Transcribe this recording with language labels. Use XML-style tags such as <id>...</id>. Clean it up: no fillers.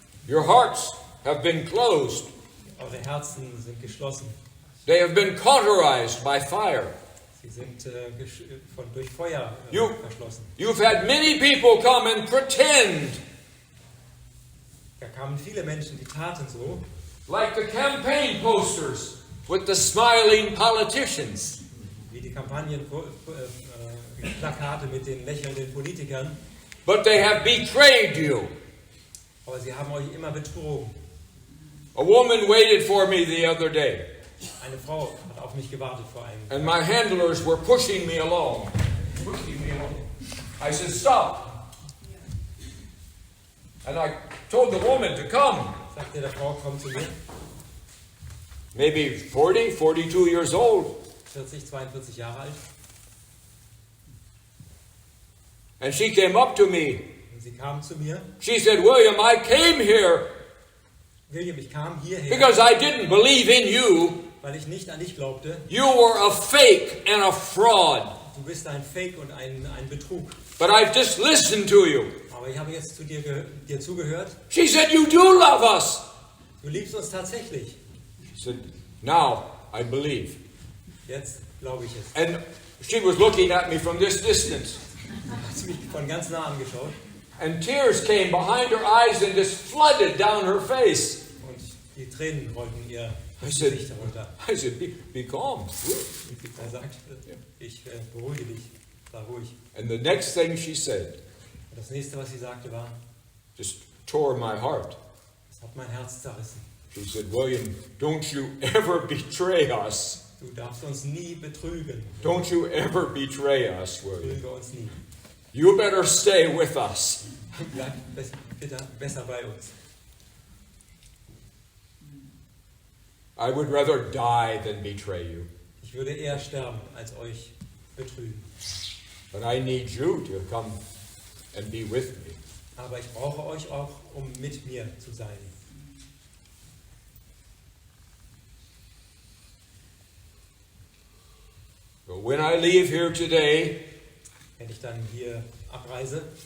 <en>Your hearts have been closed.</en> <de>Eure Herzen sind geschlossen.</de> <en>They have been cauterized by fire.</en> <de>Sie sind durch Feuer</de> <en>You-</en> <de>verschlossen.</de> <en>You've had many people come and pretend,</en> <de>Da kamen viele Menschen, die taten so,</de> <en>like the campaign posters with the smiling politicians.</en> <de>wie die Kampagnenplakate mit den lächelnden Politikern.</de> <en>But they have betrayed you.</en> <de>Aber sie haben euch immer betrogen.</de> <en>A woman waited for me the other day,</en> <de>Eine Frau hat auf mich gewartet vor einem.</de> <en>and my handlers were pushing me along. I said, stop. And I told the woman to come.</en> <de>Sagte der Frau, komm zu mir.</de> <en>Maybe 40, 42 years old.</en> <de>40, 42 Jahre alt.</de> <en>And she came up to me.</en> <de>Und sie kam zu mir.</de> <en>She said, William, I came here</en> <de>William, ich kam hierher,</de> <en>because I didn't believe in you.</en> <de>weil ich nicht an dich glaubte.</de> <en>You were a fake and a fraud.</en> <de>Du bist ein Fake und ein Betrug.</de> <en>But I've just listened to you.</en> <de>Aber ich habe jetzt zu dir zugehört.</de> <en>She said, you do love us.</en> <de>Du liebst uns tatsächlich.</de> <en>She said, now I believe.</en> <de>Jetzt glaube ich es.</de> <en>And she was looking at me from this distance.</en> <de>Hat sie mich von ganz nah angeschaut.</de> <en>And tears came behind her eyes and just flooded down her face.</en> <de>Und die Tränen rollten ihr</de> <en>I</en> <de>das</de> <en>said,</en> <de>Gesicht herunter.</de> <en>I said, be calm.</en> <de>Und er sagt, ich beruhige dich, sei ruhig.</de> <en>And the next thing she said</en> <de>Und das nächste, was sie sagte, war,</de> <en>just tore my heart.</en> <de>es hat mein Herz zerrissen.</de> <en>She said, William, don't you ever betray us.</en> <de>Du darfst uns nie betrügen.</de> <en>Don't you ever betray us, William.</en> <de>Betrüge uns nie.</de> <en>You better stay with us.</en> <de>Bleib bitte besser bei uns.</de> <en>I would rather die than betray you.</en> <de>Ich würde eher sterben, als euch betrügen.</de> <en>But I need you to come and be with me.</en> <de>Aber ich brauche euch auch, um mit mir zu sein.</de> <en>But when I leave here today,</en> <de>Wenn ich dann hier abreise,</de>